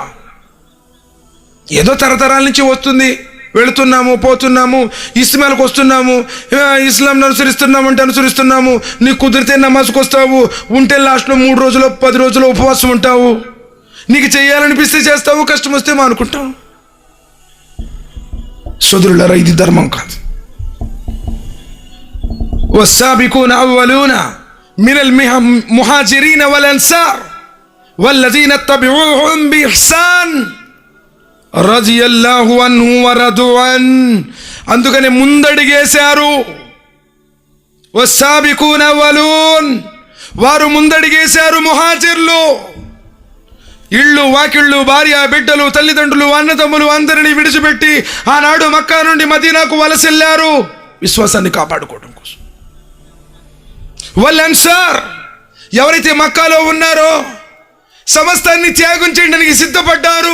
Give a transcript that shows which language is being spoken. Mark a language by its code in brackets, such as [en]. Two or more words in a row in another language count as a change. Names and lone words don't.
[te] ఏదో తరతరాల నుంచి వస్తుంది, వెళుతున్నాము, పోతున్నాము, ఇస్మాలకు వస్తున్నాము, ఇస్లాంను అనుసరిస్తున్నాము అంటే అనుసరిస్తున్నాము. నీకు కుదిరితే నమాజ్కి వస్తావు, ఉంటే లాస్ట్లో 3 రోజులు 10 రోజులు ఉపవాసం ఉంటావు, నీకు చేయాలనిపిస్తే చేస్తావు, కష్టం వస్తే మానుకుంటావు. సోదరులారా, ఇది ధర్మం కాదు. [ar] والسابقون أولون من المهاجرين والأنصار والذين اتبعوهم بإحسان رضي الله عنهم ورضوا عنه. [te] అందుకనే ముందడిగేశారు. [ar] والسابقون أولون, [te] వారు ముందడిగేశారు. ముహాజిర్లు ఇళ్ళు, వాకిళ్ళు, భార్య, బిడ్డలు, తల్లిదండ్రులు, అన్నదమ్ములు అందరినీ విడిచిపెట్టి ఆనాడు మక్కా నుండి మదీనాకు వలసెళ్లారు విశ్వాసాన్ని కాపాడుకోవడం కోసం. [ar] والأنصار, [te] ఎవరైతే మక్కాలో ఉన్నారో సమస్తాన్ని త్యాగం చేయడానికి సిద్ధపడ్డారు.